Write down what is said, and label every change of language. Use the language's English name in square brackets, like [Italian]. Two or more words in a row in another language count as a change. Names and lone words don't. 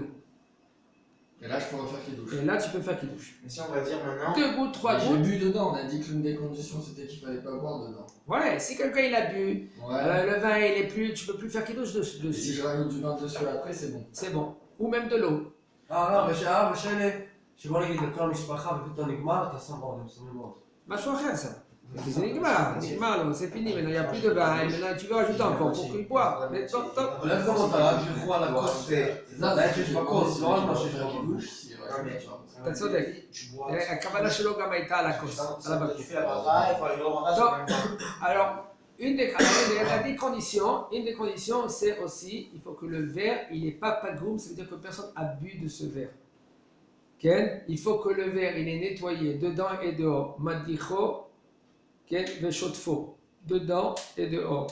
[French] Et là, je peux refaire kidouche. Et là, tu peux faire kidouche. Mais si on va dire maintenant. 2 gouttes, 3 J'ai gouttes. bu dedans, on a dit que l'une des conditions c'était qu'il fallait pas boire dedans. Ouais, si quelqu'un il a bu, Ouais. le vin il est plus, tu peux plus faire kidouche Et si dessus. je rajoute du vin dessus après, c'est bon. C'est bon. Ou même de l'eau. [Hebrew] שבוא נגיד לכל המשפחה ופתאום נגמר, אתה שם עוד, הם שמים עוד. משהו אחר [French] ça. C'est nigmar, non, c'est fini, maintenant il n'y a plus de vin, et maintenant tu veux rajouter encore pour qu'il boive. Mais top, top. [Hebrew] אבל איך זה מותר? שילכו על הכוס, זה היה שיש בכוס, לא על מה שיש בקידוש. אתה צודק. הכוונה שלו גם הייתה על הכוס, על הבקבוק. [French] Tu fais la barra, il faut aller au barrage. Alors, une des conditions, c'est aussi, il faut que le verre, il n'est pas pagoum, ça veut dire que personne a bu de ce verre. Ken, il faut que le verre, il est nettoyé dedans et dehors. [Hebrew] מדיחו, כן, ושוטפו, [French] dedans et dehors.